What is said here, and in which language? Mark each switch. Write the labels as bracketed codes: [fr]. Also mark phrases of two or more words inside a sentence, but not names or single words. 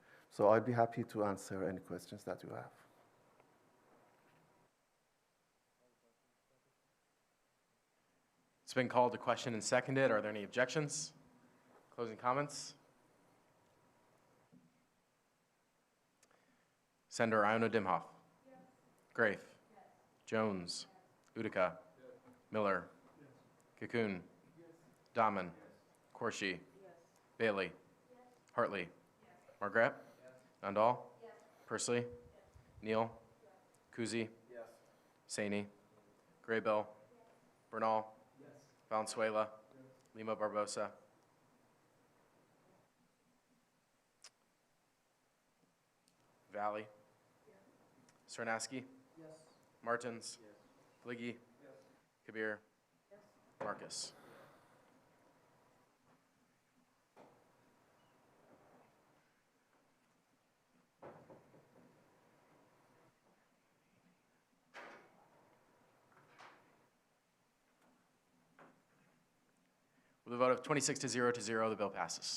[en] So I'd be happy to answer any questions that you have. It's been called to question and seconded. Are there any objections? Closing comments? Senator Iona Dimhoff. Yes. Grafe. Yes. Jones. Yes. Utica. Yes. Miller. Yes. Cocoon. Yes. Dahman. Yes. Corshi. Yes. Bailey. Yes. Hartley. Yes. Margaret. Yes. Nandal. Yes. Pursley. Yes. Neal. Yes. Kuzi. Yes. Saini. Graybill. Yes. Bernal. Yes. Valenzuela. Yes. Lima Barbosa. Valley. Yes. Cernaski. Yes. Martins. Yes. Bliggy. Yes. Kabir. Yes. Marcus. With a vote of 26 to 0, the bill passes.